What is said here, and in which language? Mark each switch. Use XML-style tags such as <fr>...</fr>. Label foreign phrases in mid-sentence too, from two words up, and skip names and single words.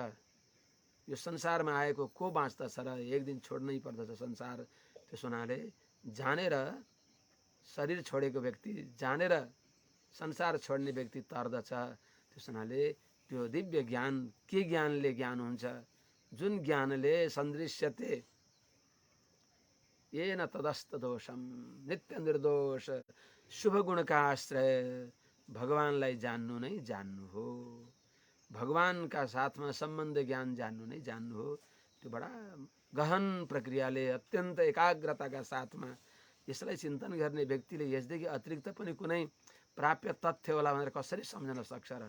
<ne>यो संसारमा आएको को बाँच्दछ र? एक दिन छोड्नै पर्दछ संसार। त्यस हुनाले जानेर शरीर छोडेको व्यक्ति, जानेर संसार छोड्ने व्यक्ति तर्दछ। त्यस हुनाले त्यो दिव्य ज्ञान, के ज्ञानले ज्ञान हुन्छ? जुन ज्ञानले</ne> <sa>सन्दृश्यते येन तदस्त दोषम,</sa> <ne>नित्य निर्दोष शुभ गुणका आश्रय भगवानलाई जान्नु नै जान्नु हो। भगवानका साथमा सम्बन्ध ज्ञान जान्नु नै जान्नु हो। त्यो बडा गहन प्रक्रियाले अत्यन्त एकाग्रताका साथमा यसलाई चिन्तन गर्ने व्यक्तिले यसदेखि अतिरिक्त पनि कुनै प्राप्य तथ्य होला भनेर कसरी सम्झन सक्छ र।</ne>